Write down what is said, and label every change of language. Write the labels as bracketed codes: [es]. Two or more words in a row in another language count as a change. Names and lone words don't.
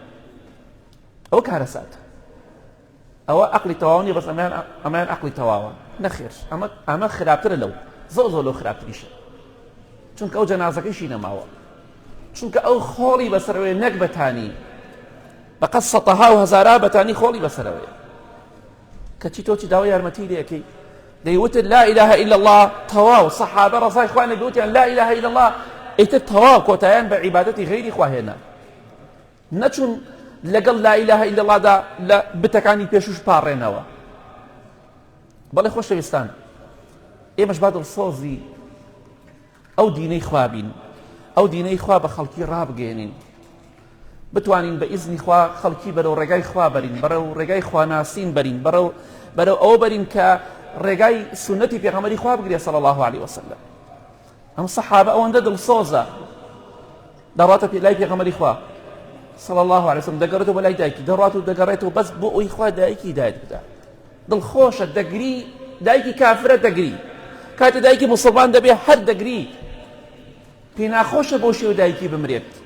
[ckb] ئەوە کارەساتە ئەوە عەقڵی تەواو نییە بەس ئەمەیان عەقڵی تەواوە نەخێر ئەمە خراپترە لەو زۆر لەو خراپتریشە چونکە ئەو جەنازەکەیشی نەماوە چونکە ئەو خۆڵی بەسەرەوەی نەک بەتانی بەقەد سەتەها و هەزارا بەتانی خۆڵی بەسەرەوەیە کەچی تۆ چی داوای یارمەتی لێەکەی دەیوتت [ar] لا إله إلا الله [ckb] تەواو سەحابە ڕەزای خوا نەبیوتیان [ar] لا إله إلا الله [ckb] ئیتر تەواو کۆتاییان بە عیبادەتی غەیری خوا هێنا نەچون لەگەڵ [ar] لا إله إلا الله [ckb] دا لە بتەکانی پێشوش پاڕێنەوە بەڵێ خۆشەویستان ئێمەش با دڵسۆزی ئەو دینەی خوا بین ئەو دینەی خوا بە خەڵکی ڕابگەێنین بتوانین بە ئیزنی خوا خەڵکی بەرەو ڕێگای خوا بەرین بەرەو ڕێگای خواناسین بەرین بەرەو ئەوە بەرین کە ڕێگای سونەتی پێغەمبەری خوا بگرێ [ar] صلی الله عليه وسلم [ckb] ئەم سەحابە ئەوەندە دڵسۆزە دەڕاتە لای پێغەمبەری خوا [ar] صلی الله عليه وسلم [ckb] دەگەڕێتەوە بە لای دایکی دەڕات و دەگەڕێتەوە بەس بۆ ئەوی خوا دایکی هیدایەت بدە دڵخۆشە دەگری دایکی کافرە دەگری کاتە دایکی موسڵمان دەبێ هەر دەگری پێ ناخۆشە بۆ شێوە دایکی بمرێت